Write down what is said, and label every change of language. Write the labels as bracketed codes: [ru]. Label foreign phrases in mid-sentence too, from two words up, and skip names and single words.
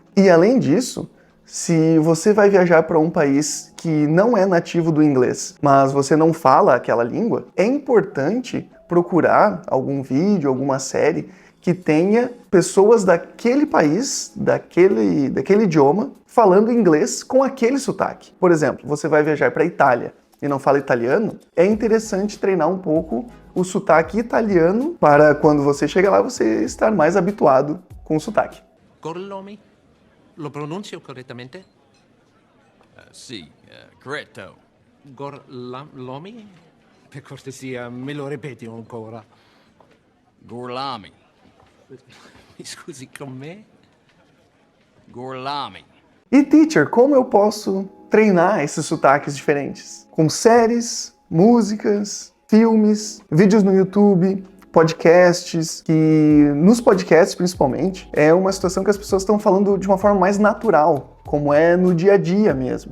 [pt] E além disso, se você vai viajar para um país que não é nativo do inglês, mas você não fala aquela língua, é importante procurar algum vídeo, alguma série que tenha pessoas daquele país, daquele idioma, falando inglês com aquele sotaque. Por exemplo, você vai viajar para a Itália e não fala italiano, é interessante treinar um pouco o sotaque italiano para quando você chega lá você estar mais habituado com o sotaque. [it] Gorlomi? Lo pronuncio correttamente? Sì, corretto. Gorlomi? Per cortesia, me lo ripeti ancora? Gorlami. Mi scusi, con me? Gorlami. [pt] E teacher, como eu posso treinar esses sotaques diferentes? Com séries, músicas, filmes, vídeos no YouTube, podcasts, que nos podcasts principalmente é uma situação que as pessoas estão falando de uma forma mais natural, como é no dia a dia mesmo.